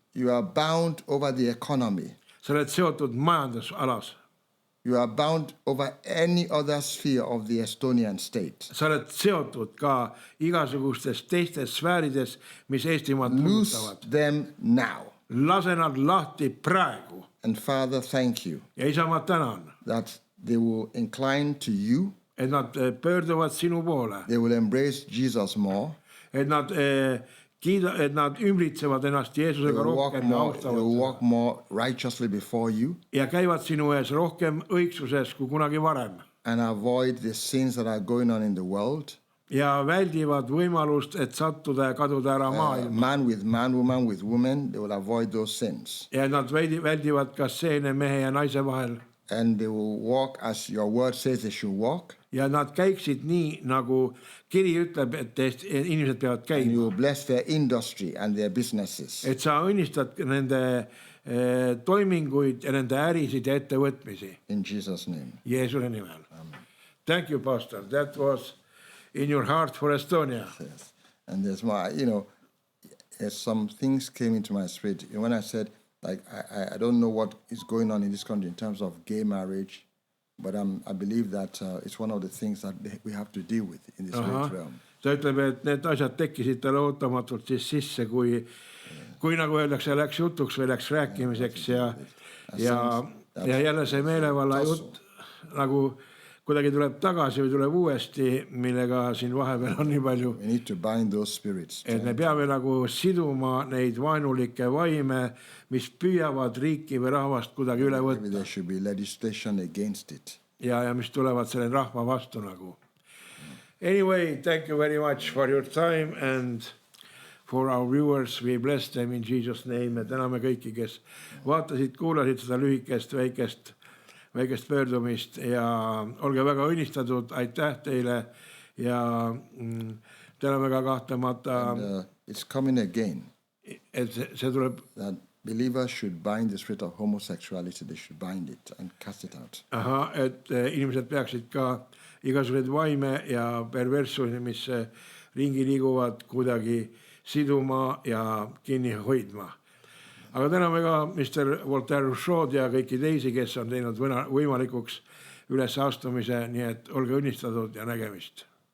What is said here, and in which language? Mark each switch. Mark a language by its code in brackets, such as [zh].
[en] You are bound over the economy. [et] Sa oled seotud majandusalas. [en] You are bound over any other sphere of the Estonian state. [et] Sa oled seotud ka igasugustes teistes sfäärides, mis Eestimaad [en] Loose [et] puudutavad. [en] them now. [et] Lase nad lahti praegu. [en] And Father, thank you [et] Ja isa, ma tänan, [en] that they will incline to you. [et] et nad pöörduvad sinu poole. [en] They will embrace Jesus more. [et] Et nad ümbritsevad ennast [en] They [et] Jeesusega [en] will walk [et] rohkem ja [en] more, they will [et] austavad [en] walk more righteously before you [et] ja käivad sinu ees rohkem õigsuses kui kunagi varem. [en] and avoid the sins that are going on in the world. [et] ja väldivad võimalust, et sattuda ja kaduda ära maailma. [en] Man with man, woman with woman, they will avoid those sins. [et] Ja nad väldivad ka seene mehe ja naise vahel. [en] And they will walk as your word says they should walk. [et] Ja nad käiksid nii, nagu kiri ütleb, et inimesed peavad [en] And [et] käima. [en] you will bless their industry and their businesses. [et] Et sa õnnistad nende toiminguid ja nende ärisid ja ettevõtmisi. [en] In Jesus' name. [et] Jeesuse nimel. [en] Thank you, Pastor. That was in your heart for Estonia. Yes. And there's more, there's some things came into my spirit. When I said, like, I don't know what is going on in this country in terms of gay marriage, but I believe that it's one of the things that we have to deal with in the spirit realm. [et] Ta ütleb, et need asjad tekkisid talle ootamatult siis sisse, kui nagu öeldakse, läks jutuks või läks rääkimiseks ja jälle see meelevalla jutt nagu kuidagi tuleb tagasi või tuleb uuesti, millega siin vahepeal on nii palju. [en] We need to bind those spirits. [et] Et me peame nagu siduma neid vaenulikke vaime, mis püüavad riiki või rahvast kuidagi üle [en] Maybe [et] võtta. [en] there should be legislation against it. [et] Ja mis tulevad selle rahva vastu nagu. [en] Anyway, thank you very much for your time and for our viewers. We bless them in Jesus' name. [et] Ja täname kõiki, kes vaatasid, kuulasid seda lühikest, väikest pöördumist ja olge väga õnnistatud. Aitäh teile ja täname ka kahtlemata. [en] It's coming again. [et] Et see tuleb. [en] That believers should bind the spirit of homosexuality. They should bind it and cast it out. [et] Et inimesed peaksid ka igasugused vaime ja perverssusi, mis ringi liiguvad, kuidagi siduma ja kinni hoidma. Aga täname ka Mr. Voltaire Rousseau'd ja kõiki teisi, kes on teinud võimalikuks üles astumise, nii et olge õnnistatud ja nägemist.